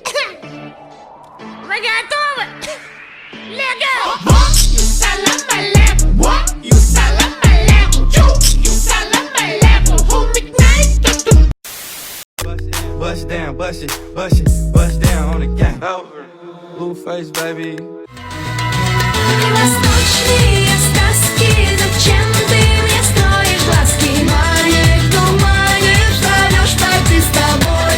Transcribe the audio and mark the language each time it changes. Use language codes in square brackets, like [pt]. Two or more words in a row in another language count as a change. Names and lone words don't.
[ru] Вы готовы? Лего! [ar] سلام عليكم! سلام عليكم! سلام عليكم! [en] Who make nice? Bust down, bust it, bust it, bust down on the gang. Blue face, baby. [ru] Восточные сказки, зачем ты мне строишь глазки? Манишь, думаешь, зовешь пойти с тобой.